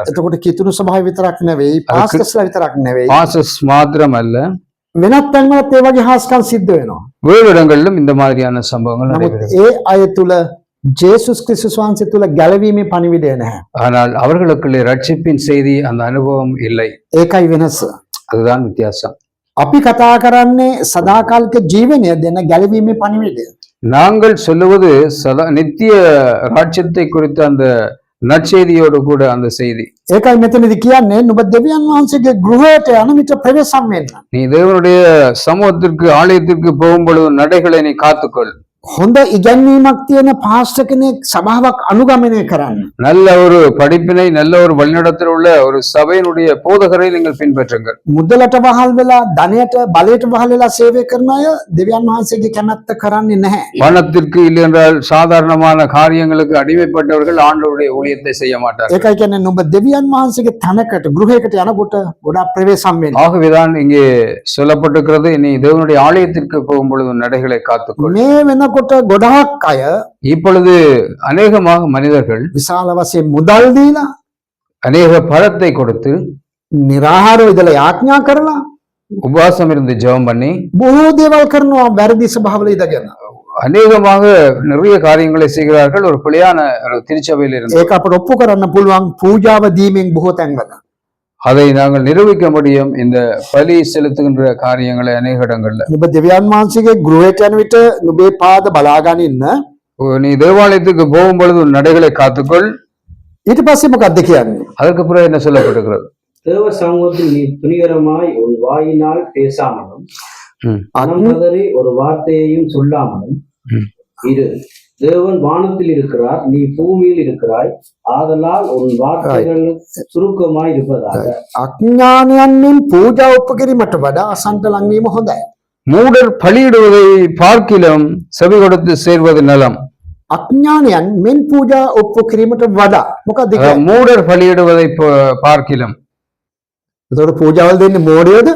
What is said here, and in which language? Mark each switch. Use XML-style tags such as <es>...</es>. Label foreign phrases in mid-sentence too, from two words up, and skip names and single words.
<si>එතකොට කිතුණු සභාව විතරක් නෙවෙයි, පාස්ටර්ස්ලා විතරක් නෙවෙයි,</si> <ta>பாசஸ் மாத்திரம் அல்ல,</ta> <si>වෙනත් තැන්වලත් ඒ වගේ හාස්කම් සිද්ධ වෙනවා.</si> <ta>வேறு இடங்களிலும் இந்த மாதிரியான சம்பவங்கள்</ta> <si>නමුත්</si> <ta>நடைபெறுகிறது.</ta> <si>ඒ අය තුල ජේසුස් ක්‍රිස්තුස් වහන්සේ තුල ගැලවීමේ පණිවිඩය නැහැ.</si> <ta>ஆனால் அவர்களுக்குள்ளே ரட்சிப்பின் செய்தி, அந்த அனுபவம் இல்லை.</ta> <si>ඒකයි වෙනස.</si> <ta>அதுதான் வித்தியாசம்.</ta> <si>අපි කතා කරන්නේ සදාකාලික ජීවනය දෙන ගැලවීමේ පණිවිඩය.</si> <ta>நாங்கள் சொல்லுவது நித்திய ராட்சியத்தை குறித்த அந்த நற்செய்தியோடு கூட அந்த செய்தி.</ta> <si>ඒකයි මෙතනදී කියන්නේ නුඹ දෙවියන් වහන්සේගේ ගෘහයට යන විට ප්‍රවේශම් වෙන්න.</si> <ta>நீ தேவனுடைய சமூகத்திற்கு ஆலயத்திற்கு போகும் பொழுது நடைகளை நீ காத்துக்கொள்.</ta> <si>හොඳ ඉගැන්වීමක් තියෙන පාස්ටර් කෙනෙක් සභාවක් අනුගමනය කරන්න.</si> <ta>நல்ல ஒரு படிப்பினை, நல்ல ஒரு வழிநடத்தல் உள்ள ஒரு சபையினுடைய போதகரை நீங்கள் பின்பற்றுங்கள்.</ta> <si>මුදලට වහල් වෙලා ධනයට බලයට වහල් වෙලා සේවය කරන අය දෙවියන් වහන්සේගේ කැමැත්ත කරන්නේ නැහැ.</si> <ta>பணத்திற்கு இல்லை என்றால் சாதாரணமான காரியங்களுக்கு அடிமைப்பட்டவர்கள் ஆண்டவருடைய ஊழியத்தை செய்ய மாட்டார்கள்.</ta> <si>ඒකයි කියන්නේ නුඹ දෙවියන් වහන්සේගේ තැනකට ගෘහයකට යනකොට ගොඩාක් ප්‍රවේශම් වෙන්න.</si> <ta>ஆகவேதான் இங்கே சொல்லப்பட்டிருக்கிறது, நீ தேவனுடைய ஆலயத்திற்கு போகும் பொழுது நடைகளை காத்துக்கொள்.</ta> <si>මේ වෙනකොට ගොඩාක් අය</si> <ta>இப்பொழுது அநேகமாக மனிதர்கள்</ta> <si>විශාල වශයෙන් මුදල් දීලා</si> <ta>அநேக பழத்தை கொடுத்து</ta> <si>निराहारව ඉඳලා යාඥා කරලා</si> <ta>உபவாசம் இருந்து ஜெபம் பண்ணி</ta> <si>බොහෝ දේවල් කරනවා වැරදි ස්වභාවවල ඉඳගෙන.</si> <ta>அநேகமாக நிறைய காரியங்களை செய்கிறார்கள் ஒரு பிழையான ஒரு திருச்சபையில் இருந்து.</ta> <si>ඒක අපට ඔප්පු කරන්න පුළුවන් පූජාව දීමෙන් බොහෝ තැන්වල.</si> <ta>அதை நாங்கள் நிரூபிக்க முடியும் இந்த பலி செலுத்துகின்ற காரியங்களை அநேக இடங்கள்ல.</ta> <si>නුඹ දෙවියන් වහන්සේගේ ගෘහයට යන විට නුඹේ පාද බලාගෙන ඉන්න.</si> <ta>நீ தேவாலயத்துக்கு போகும் பொழுது உன் நடைகளை காத்துக்கொள்.</ta> <si>ඊට පස්සේ මොකක්ද කියන්නේ?</si> <ta>அதுக்கு பிறகு என்ன சொல்லப்பட்டிருக்கிறது? தேவ சமூகத்தில் நீ துணிகரமாய் உன் வாயினால் பேசாமலும் மனம் பதறி ஒரு வார்த்தையையும் சொல்லாமலும் இரு. தேவன் வானத்தில் இருக்கிறார், நீ பூமியில் இருக்கிறாய், ஆதலால் உன் வார்த்தைகள் சுருக்கமாய் இருப்பதாக.</ta> <si>අඥානයන්ෙන් පූජා ඔප්පු කිරීමට වඩා අසන්ත ලං වීම හොඳයි.</si> <ta>மூடர் பலியிடுவதை பார்க்கிலும் செவி கொடுத்து சேர்வது நலம்.</ta> <si>අඥානයන් මෙන් පූජා ඔප්පු කිරීමට වඩා මොකක්ද කියන්නේ?</si> <ta>மூடர் பலியிடுவதை பார்க்கிலும்.</ta> <si>ඒතකොට පූජාවල් දෙන්නේ මෝඩයෝද?</si>